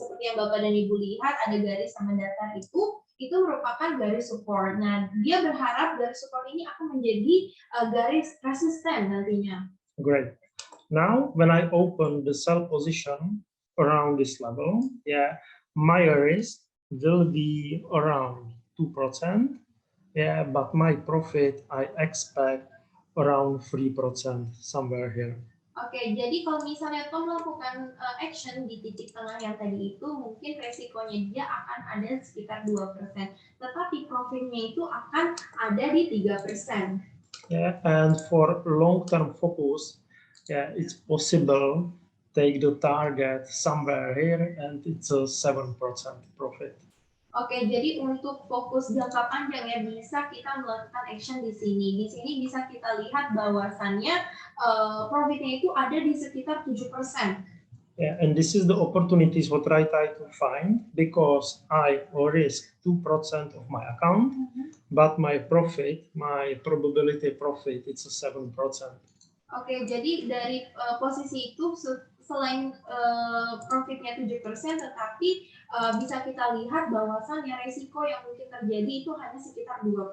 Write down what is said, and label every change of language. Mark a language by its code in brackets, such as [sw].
[id] Seperti yang Bapak dan Ibu lihat, ada garis sama datar itu merupakan garis support. Nah, dia berharap garis support ini akan menjadi garis resisten nantinya. [en] Great. Now, when I open the sell position around this level, yeah, my risk will be around 2%, yeah, but my profit I expect around 3% somewhere here. [id] Oke, jadi kalau misalnya Tom melakukan action di titik tengah yang tadi itu, mungkin resikonya dia akan ada sekitar 2%, tetapi profitnya itu akan ada di 3%. [en] Yeah, and for long-term focus, yeah, it's possible take the target somewhere here, and it's a 7% profit. [id] Oke, jadi untuk fokus jangka panjang ya bisa kita melakukan action di sini. Di sini bisa kita lihat bahwasannya profitnya itu ada di sekitar 7%. [en] Yeah, and this is the opportunities what I try to find, because I risk 2% of my account, but my profit, my probability profit, it's a 7%. [id] Oke, jadi dari posisi itu selain profit profitnya 7%, tetapi bisa kita lihat bahwasannya resiko yang mungkin terjadi itu hanya sekitar 2%.